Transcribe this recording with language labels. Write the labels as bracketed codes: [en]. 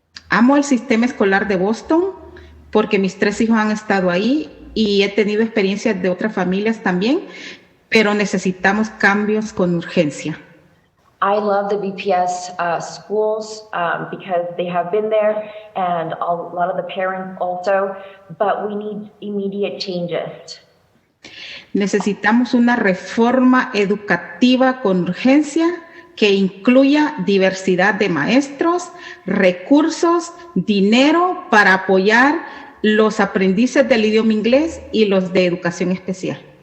[es] Amo el sistema escolar de Boston porque mis 3 hijos han estado ahí y he tenido experiencias de otras familias también, pero necesitamos cambios con urgencia. [en] I love the BPS schools because they have been there, and a lot of the parents also, but we need immediate changes. [es] Necesitamos una reforma educativa con urgencia que incluya diversidad de maestros, recursos, dinero para apoyar los aprendices del idioma inglés y los de educación especial.